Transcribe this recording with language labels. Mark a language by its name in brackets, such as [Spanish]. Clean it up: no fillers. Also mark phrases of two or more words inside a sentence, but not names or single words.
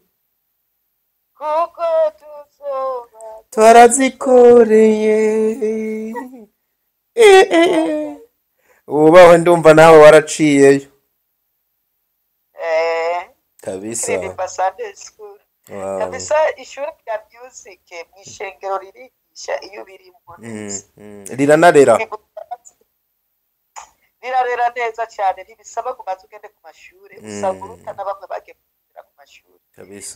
[Rundi] kuko tuzoba twarazikoreye. Ubaho ndumva nawe waraciyeyo kabisa. Indirimbo Sunday school. Wow. Kabisa ishuri rya music mu ishengero ririgisha iyo birimo neza. Riranarera. Rirarera neza cyane ntibisaba kubanza ugende ku mashuri usanga uruta na bamwe bagiye ku mashuri Kabisa.